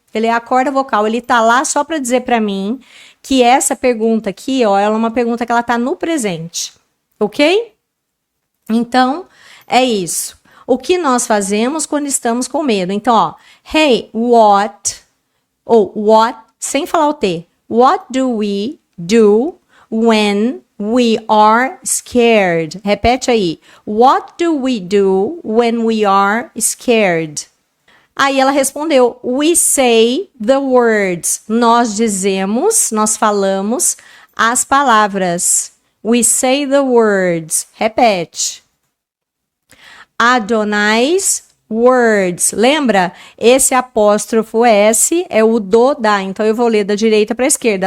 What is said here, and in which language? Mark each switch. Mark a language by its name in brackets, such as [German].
[Portuguese] Ele é a corda vocal, ele tá lá só para dizer para mim que essa pergunta aqui, ó, ela é uma pergunta que ela tá no presente, ok? Então, é isso. O que nós fazemos quando estamos com medo? Então, ó, hey, what, ou what, sem falar o T. [English] What do we do when we are scared? [Portuguese] Repete aí. [English] What do we do when we are scared? [Portuguese] Aí ela respondeu, [English] we say the words. [Portuguese] Nós dizemos, nós falamos as palavras. [English] We say the words. [Portuguese] Repete. [English] Adonai's words. [Portuguese] Lembra? Esse apóstrofo S é o do, da. Então eu vou ler da direita para a esquerda.